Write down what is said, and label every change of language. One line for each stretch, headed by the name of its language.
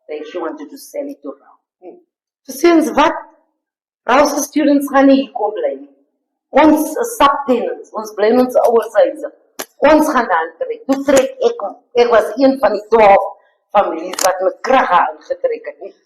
English: She wanted to sell it to Rouse.
Afrikaans: Toe sê ons, wat? Rouse students gaan nie hier kom bly nie. Ons is subtenants, ons bly in ons ouers huise. Ons gaan daar trek. Toe trek ek was een van die 12 families wat met krag aangetrek het.